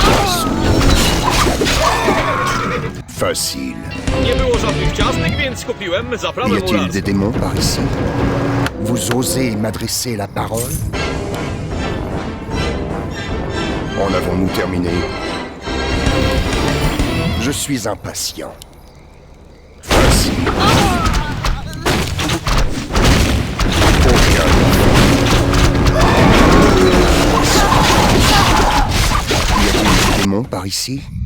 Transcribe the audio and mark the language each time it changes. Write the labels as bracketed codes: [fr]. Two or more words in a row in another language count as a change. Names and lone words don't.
[fr] Facile. [pl] Nie było żadnych ciastek, więc kupiłem zaprawę [fr] Y a-t-il [pl] murarską. [fr] des démons par ici? Vous osez m'adresser la parole? En avons-nous terminé? Je suis impatient. Facile. Aucun Y a-t-il des démons par ici?